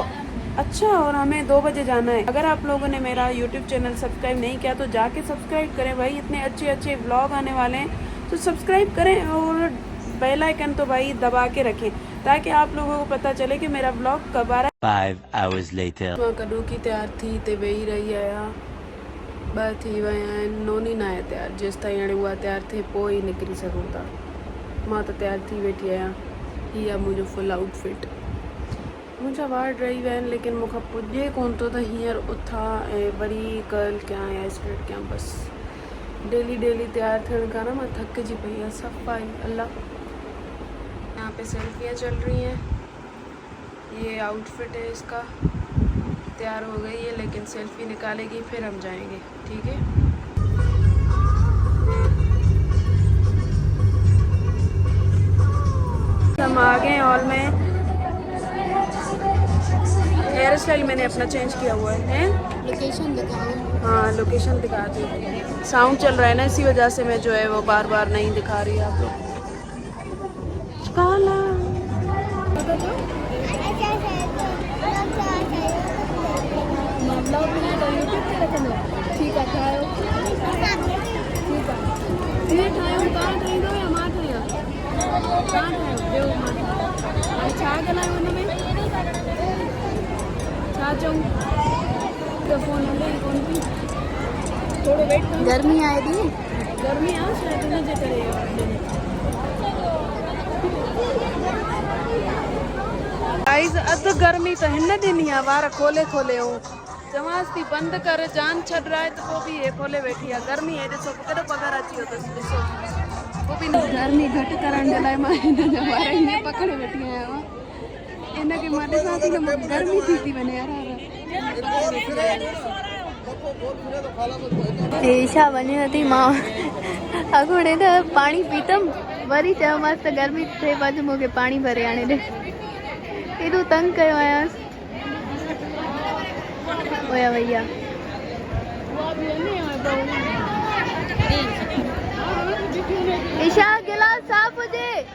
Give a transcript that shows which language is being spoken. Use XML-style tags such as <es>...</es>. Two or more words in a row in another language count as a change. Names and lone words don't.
<hi>अच्छा, और हमें 2 बजे जाना है। अगर आप लोगों ने मेरा यूट्यूब चैनल सब्सक्राइब नहीं किया तो जाके सब्सक्राइब करें भाई, इतने अच्छे व्लॉग आने वाले हैं, तो सब्सक्राइब करें और</hi> <en>bell icon</en> <hi>तो भाई दबा के रखें ताकि आप लोगों को पता चले कि मेरा व्लॉग कब आ रहा है।</hi> <en>5 hours later.</en> <sd>मां कॾों की तैयार थी ते वेही रही आहियां, 2 थी विया आहिनि, नोनी न आहे तैयार, जेसि ताईं हाणे उहा तैयार थिए पोइ ई निकिरी सघूं था। मां त तैयार थी वेठी आहियां, हीअ आहे मुंहिंजो</sd> <en>full outfit.</en> <sd>मुंहिंजा वार रही विया आहिनि लेकिन मूंखां पुॼे कोन थो त हींअर उथां ऐं वरी कर्ल कयां या स्ट्रेट कयां। बसि डेली तैयार थियण खां न मां थकिजी पई आहियां सफ़ाई। अल्लाह,</sd> <hi>यहाँ पे सेल्फियाँ चल रही हैं, ये आउटफिट है इसका, तैयार हो गई है लेकिन सेल्फी निकालेगी फिर हम जाएंगे, ठीक है। हम आ गए हॉल में।</hi> <en>hair style</en> <hi>मैंने अपना चेंज किया हुआ है। लोकेशन दिखाओ। हाँ, लोकेशन दिखाती हूँ। साउंड चल रहा है ना, इसी वजह से मैं जो है वो बार नहीं दिखा रही आप लोग। काला ठीक है,</hi> <sd>ठाहियो। ठीक आहे, हीअं ठाहियो, तव्हां ठाहींदो या मां ठाहियां? तव्हां ठाहियो, ॿियो मां ठाहियां। हाणे छा ॻाल्हायूं हुन में, छा चऊं? त फ़ोन हले ई कोन थी, थोरो वेट कयूं। गर्मी आहे दी, गर्मी आहे शायदि हिन जे करे। गाइस, अधु गर्मी त हिन ॾिनी आहे, वार खोले हो, चवांसि थी बंदि कर,</sd> <hi>जान छॾ रहा है,</hi> <sd>तो पोइ बि हे खोले वेठी आहे। गर्मी आहे, ॾिसो केॾो पघर अची वियो अथसि, ॾिसो। पोइ बि गर्मी घटि करण जे लाइ मां हिन जा वार हीअं पकड़े वेठी आहियां। हिनखे मां ॾिसां थी न गर्मी थी वञे यार। ईशा वञे नथी, मां अॻोड़े त पाणी पीतमि, वरी चयोमांसि त गर्मी थिए पियो, मूंखे पाणी भरे आणे ॾे। एॾो तंग कयो आयांसि। ओया भैया ईशा गिलास साफ़ हुजे।</sd>